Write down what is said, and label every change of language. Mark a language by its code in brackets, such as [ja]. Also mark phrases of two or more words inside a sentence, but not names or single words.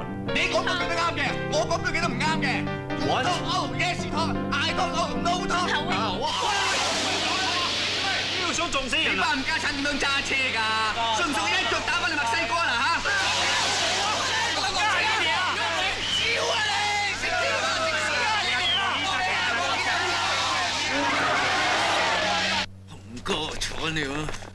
[yue] 你講句幾都啱嘅，我講句幾都唔啱嘅。 [en] What? Oh yes talk, I talk oh no talk。 [yue] 呢度想撞死人啊！你班唔家產點樣揸車㗎？信唔信一腳打翻你墨西哥啦嚇？招啊你！食蕉啊！紅哥坐你喎！